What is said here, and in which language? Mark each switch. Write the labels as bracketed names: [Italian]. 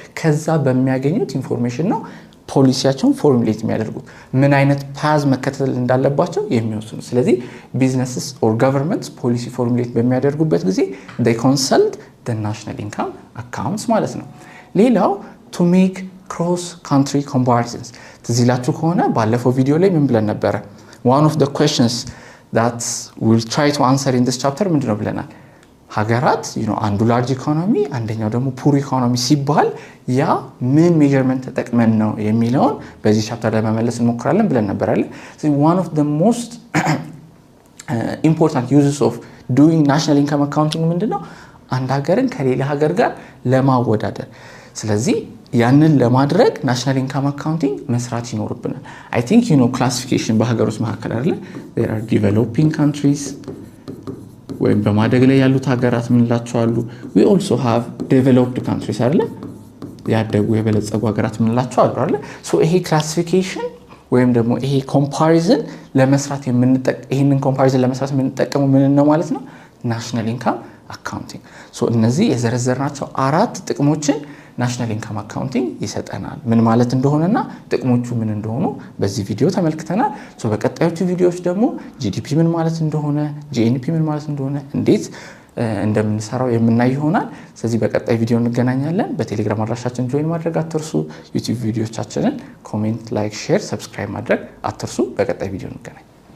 [Amharic] ከዛ በሚያገኙት ኢንፎርሜሽን ነው ፖሊሲያቸውን ፎርሙሌት የሚያደርጉት፣ ምን አይነት ፓዝ መከተል እንዳለባቸው የሚወስኑ። ስለዚህ ቢዝነስስ ኦር ገቨርንመንትስ ፖሊሲ ፎርሙሌት በሚያደርጉበት ጊዜ [English] they consult the national income accounts [Amharic] ማለት ነው። ሌላው [English] to make cross country comparisons። [Amharic] ትዝ ይላችሁ ከሆነ ባለፈው ቪዲዮ ላይ ምን ብለን ነበረ? [English] one of the questions that we'll try to answer in this chapter [Amharic] ምንድነው ብለናል? ሀገራት አንዱ ላርጅ ኢኮኖሚ አንደኛው ደግሞ ፑር ኢኮኖሚ ሲባል ያ ምን ሜዠርመንት ተጠቅመን ነው የሚለውን በዚህ ቻፕተር ላይ መመለስ እንሞክራለን ብለን ነበር አይደል? [English] so one of the most important uses of doing national income accounting [Amharic] ምንድነው? አንድ ሀገርን ከሌላ ሀገር ጋር ለማወዳደር። ስለዚህ ያንን ለማድረግ ናሽናል ኢንካም አካውንቲንግ መስራት ይኖርብናል። [English] I think [Amharic] ክላሲፊኬሽን በሀገሮች መካከል አይደል? [English] there are developing countries [Amharic] ወይም በማደግ ላይ ያሉት ሀገራት ምንላቸው አሉ? [English] we also have developed countries [Amharic] አይደል? ያደጉ የበለጸጉ ሀገራት ምንላቸው አሉ አይደል? so ይሄ ክላሲፊኬሽን ወይም ደግሞ ይሄ ኮምፓሪዝን ለመስራት ይሄንን ኮምፓሪዝን ለመስራት የምንጠቀመው ምን ነው ማለት ነው? ናሽናል ኢንካም አካውንቲንግ። so እነዚህ የዘረዘርናቸው አራት ጥቅሞችን ናሽናል ኢንካም አካውንቲንግ ይሰጠናል። ምን ማለት እንደሆነና ጥቅሞቹ ምን እንደሆኑ በዚህ ቪዲዮ ተመልክተናል። ሶ በቀጣዮቹ ቪዲዮዎች ደግሞ ጂዲፒ ምን ማለት እንደሆነ፣ ጂኤንፒ ምን ማለት እንደሆነ፣ እንዴት እንደምንሰራው የምናይ ይሆናል። ስለዚህ በቀጣይ ቪዲዮ እንገናኛለን። በቴሌግራም አድራሻችን ጆይን ማድረግ አትርሱ። ዩቲዩብ ቪዲዮቻችንን ኮሜንት፣ ላይክ፣ ሼር፣ ሰብስክራይብ ማድረግ አትርሱ። በቀጣይ ቪዲዮ እንገናኝ።